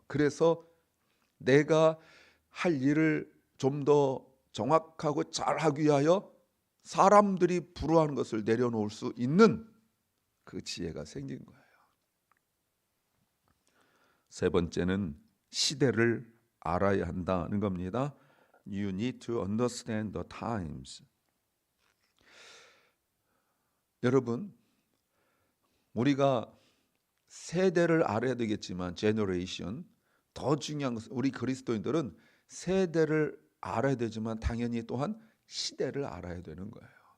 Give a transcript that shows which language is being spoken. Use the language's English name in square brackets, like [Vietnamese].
[Korean] 그래서 내가 할 일을 좀 더 정확하고 잘하기 위하여 사람들이 부러워하는 것을 내려놓을 수 있는 그 지혜가 생긴 거예요. 세 번째는 시대를 알아야 한다는 겁니다. [English] You need to understand the times. [Korean] 여러분, 우리가 세대를 알아야 되겠지만 generation, 더 중요한 것은 우리 그리스도인들은 세대를 알아야 되지만 당연히 또한 시대를 알아야 되는 거예요.